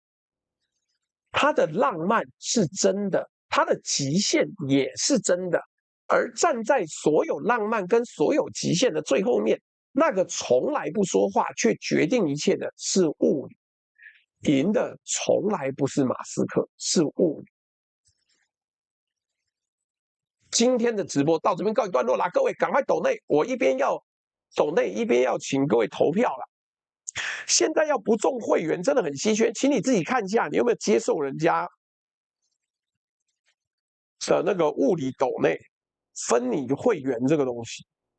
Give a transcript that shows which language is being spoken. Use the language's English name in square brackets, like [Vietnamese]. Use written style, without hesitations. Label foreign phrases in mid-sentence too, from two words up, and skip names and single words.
[Chinese] 它的浪漫是真的，它的極限也是真的，而站在所有浪漫跟所有極限的最後面，那個從來不說話卻決定一切的是物理。贏的從來不是馬斯克，是物理。今天的直播到這邊告一段落啦，各位趕快抖內，我一邊要抖內，一邊要請各位投票了。現在要不中會員真的很稀缺，請你自己看一下，你有沒有接受人家的那個物理抖內分你會員這個東西。